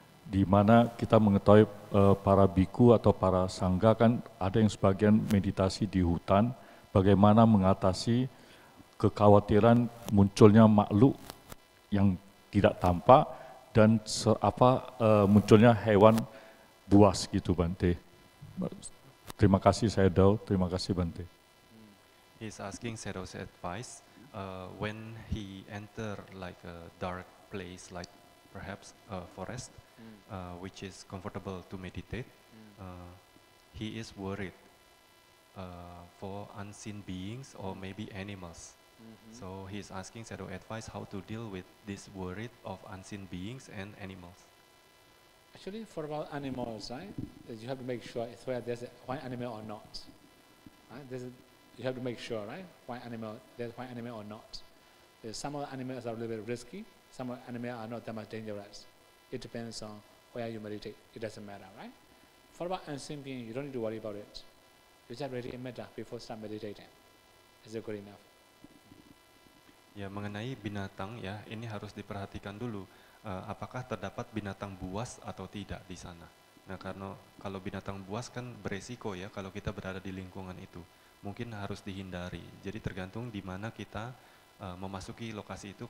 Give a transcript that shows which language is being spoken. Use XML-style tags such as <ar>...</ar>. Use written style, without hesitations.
<id>Di mana kita mengetahui para biku atau para sangga kan ada yang sebagian meditasi di hutan, bagaimana mengatasi kekhawatiran munculnya makhluk yang tidak tampak dan munculnya hewan buas gitu Bante. Terima kasih Sayadaw, terima kasih Bante.</id> <en>He's asking Sayadaw's advice when he enter like a dark place, like perhaps a forest, which is comfortable to meditate. He is worried for unseen beings or maybe animals. So he is asking Sayadaw advice how to deal with this worry of unseen beings and animals. Actually, for about animals, right, you have to make sure it's whether there's a white animal or not. Right? You have to make sure, right, there's white animal or not. Some of the animals are a little bit risky, some of the animals are not that much dangerous. It depends on where you meditate, it doesn't matter, right? For about unseen being, you don't need to worry about it. You just ready in metta before start meditating. Is it good enough?</en> <id>Ya, mengenai binatang ya, ini harus diperhatikan dulu. Apakah terdapat binatang buas atau tidak di sana? Nah, karena kalau binatang buas kan beresiko ya kalau kita berada di lingkungan itu. Mungkin harus dihindari. Jadi tergantung di mana kita memasuki lokasi itu.</id>